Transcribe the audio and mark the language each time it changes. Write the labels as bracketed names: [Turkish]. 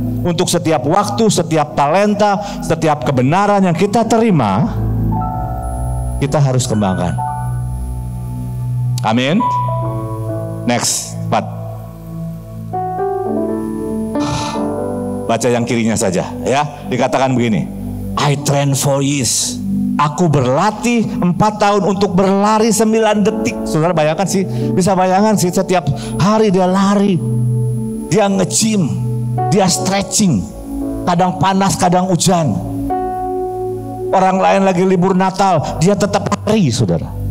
[Indonesian] Untuk setiap waktu, setiap talenta, setiap kebenaran yang kita terima, kita harus kembangkan. Amin. Next, 4. Baca yang kirinya saja, ya. Dikatakan begini, [English] I train 4 years. [Indonesian] Aku berlatih 4 tahun untuk berlari 9 detik. Saudara bayangkan sih, bisa bayangkan sih, setiap hari dia lari, dia nge-gym, dia stretching, kadang panas, kadang hujan. Orang lain lagi libur Natal, dia tetap lari, saudara.